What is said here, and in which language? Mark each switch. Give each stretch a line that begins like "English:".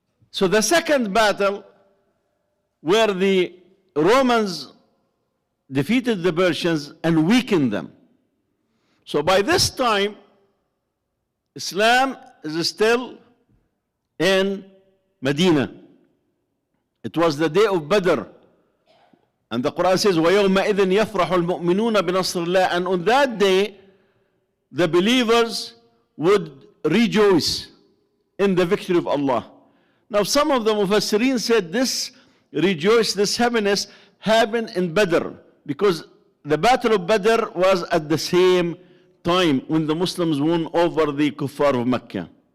English: So the second battle, where the Romans defeated the Persians and weakened them. So by this time, Islam is still in Medina. It was the day of Badr. And the Quran says,
Arabic: وَيَوْمَئِذٍ يَفْرَحُ الْمُؤْمِنُونَ بِنَصْرِ اللَّهِ.
English: And on that day, the believers would rejoice in the victory of Allah. Now some of the Mufassirin said this rejoice, this happiness happened in Badr, because the battle of Badr was at the same time when the Muslims won over the kuffar of Mecca.